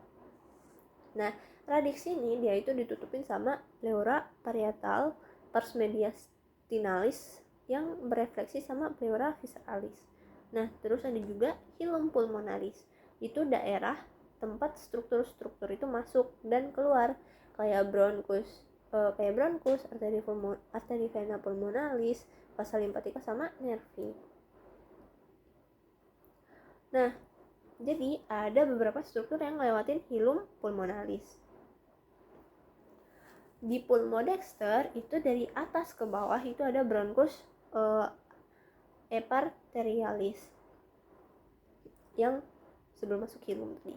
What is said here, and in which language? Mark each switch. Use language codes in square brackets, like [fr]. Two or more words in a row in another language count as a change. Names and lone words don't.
[id] Nah, radix ini dia itu ditutupin sama [la] pleura parietal pars mediastinalis [id] yang berefleksi sama [la] pleura visceralis. [id] Nah, terus ada juga [la] hilum pulmonalis. [id] Itu daerah tempat struktur-struktur itu masuk dan keluar kayak bronkus, arteri vena pulmonalis, vasa limpatika sama nervi. Nah, jadi ada beberapa struktur yang ngelewatin [la] hilum pulmonalis. [id] Di pulmodexter itu dari atas ke bawah itu ada bronkus eparterialis yang sebelum masuk hilum tadi.